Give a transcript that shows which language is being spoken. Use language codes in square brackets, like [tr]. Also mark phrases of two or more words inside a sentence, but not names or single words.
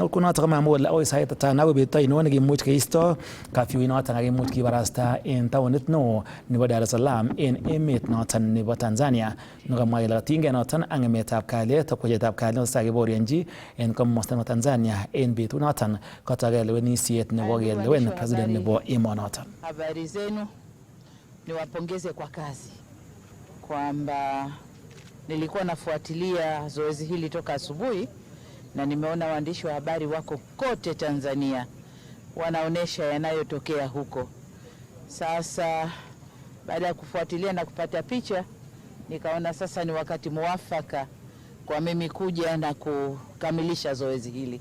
[kln] Ot kounoton komamwa kole akoi sait ata akoi betut ainon nekimuch keisto kafyu noton kakimuch kibarasta en taonit neo nebo Dar es Salaam en emet noton nebo Tanzania. Nokamwa kele katinygei noton ak ng'emetab kalyet ak kwechetab kalyet keboryenchi en komosta nebo Tanzania en betut noton kotokei lewenisiet nebo kelewen president nebo emonoton. [sw] Habari zenu, niwapongeze kwa kazi kwamba nilikuwa nafuatilia zoezi hili toka asubuhi na nimeona waandishi wa habari wako kote Tanzania wanaonesha yanayotokea huko. Sasa baada ya kufuatilia na kupata picha, nikaona sasa ni wakati muafaka kwa mimi kuja na kukamilisha zoezi hili.